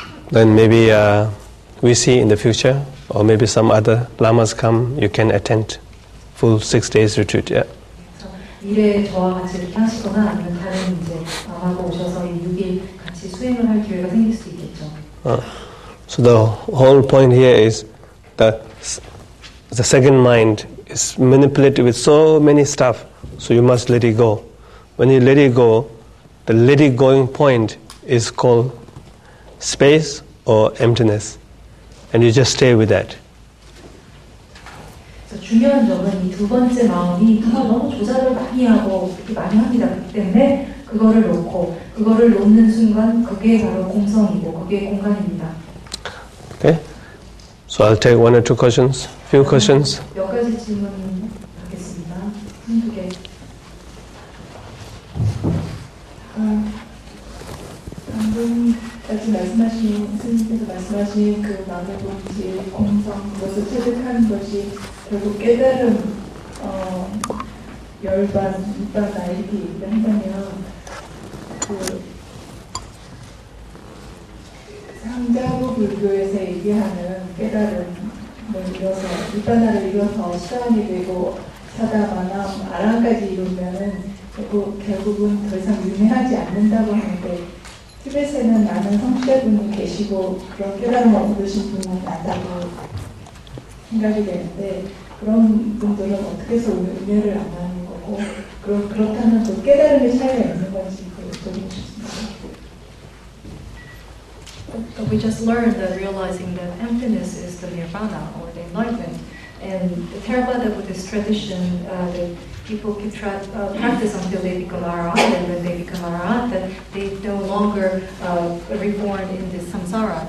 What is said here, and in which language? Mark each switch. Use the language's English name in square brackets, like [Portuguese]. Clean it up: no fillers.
[English] Then maybe we see in the future, or maybe some other lamas come, you can attend full 6 days retreat. Yeah. [Korean] 미래에 저와 같이 이렇게 하시거나 아니면 다른 이제 라마가 오셔서 이 6일 같이 수행을 할 기회가 생길 수 있겠죠. [English] So the whole point here is that the second mind is manipulated with so many stuff, so you must let it go. When you let it go, the let it going point is called space or emptiness, and you just stay with that. [Korean] 중요한 점은 이 두 번째 마음이 너무 조작을 많이 하고 이렇게 많이 합니다. 그렇기 때문에 그거를 놓는 순간 그게 바로 공성이고 그게 공간입니다. [English] Okay, so I'll take 1 or 2 questions, few questions. [Korean] 몇 가지 질문 하겠습니다. 한두 개. 방금 같이 말씀하신 스님께서 말씀하신 그 마음의 본질, 공성 그것을 체득하는 것이 결국 깨달음 열반, 이반나 이렇게 얘기를 한다면 그 상자부 불교에서 얘기하는 깨달음을 이뤄서 이반나를 이뤄서 시간이 되고 사다마남 아랑까지 이루면은 결국은 더 이상 유명하지 않는다고 하는데 티벳에는 많은 성취자분이 계시고 그런 깨달음을 얻으신 분이 많다고 생각이 되는데 그런 분들은 어떻게 해서 은혜를 안 하는 거고 그렇다면 또 깨달음의 차이가 있는 건지 여쭤보고 싶습니다. [English] But we just learned that realizing that emptiness is the nirvana or the enlightenment. And the Theravada Buddhist tradition, that people can practice until they become arhat, and when they become arhat, that they no longer reborn in this samsara.